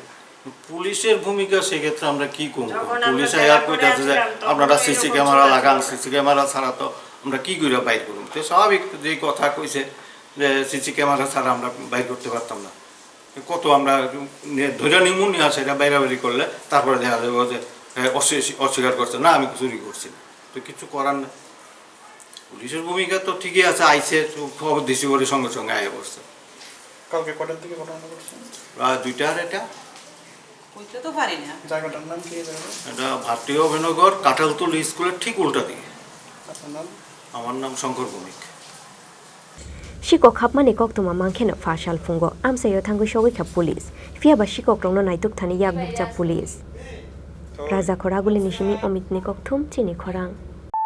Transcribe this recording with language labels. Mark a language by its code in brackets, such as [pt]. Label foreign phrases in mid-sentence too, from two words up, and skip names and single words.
[bn] পুলিশের ভূমিকা সেক্ষেত্রে আমরা কি করব পুলিশ আয়ার কইতাছে যে আপনারা [en] CC camera [bn] লাগান [en] CC camera [bn] ছাড়া তো আমরা কি করে বাইর করব তো স্বাভাবিক যে কথা কইছে যে [en] CC camera [bn] ছাড়া আমরা বাইর করতে পারতাম না কত আমরা ধরে নিমুনি আছে এটা বাইরাবাড়ি করলে তারপরে দেখা যাবে যে অস্বীকার করছে না আমি চুরি করছি তো কিছু করার না পুলিশের ভূমিকা তো ঠিকই আছে আইছে খবর দিছি বলে সঙ্গে সঙ্গে আয়া পড়ছে কালকে কটার দিকে ঘটনা ঘটছে প্রায় 2টার এটা কইতে তো পারি না জায়গাটার নাম কি এটা ভাটি অভয়নগর কাঁঠালতলি স্কুলের ঠিক উল্টা দিকে আপনার নাম আমার নাম শঙ্কর ভৌমিক [trp] Sikok hapmani koktuma mangkheno fashal fungo amsayo thangu shogoi kha police fiaba Sikok rongno naituk thani yak bukja police Raja Khoraguli nishimi Amit ni kokthum Chini Khorang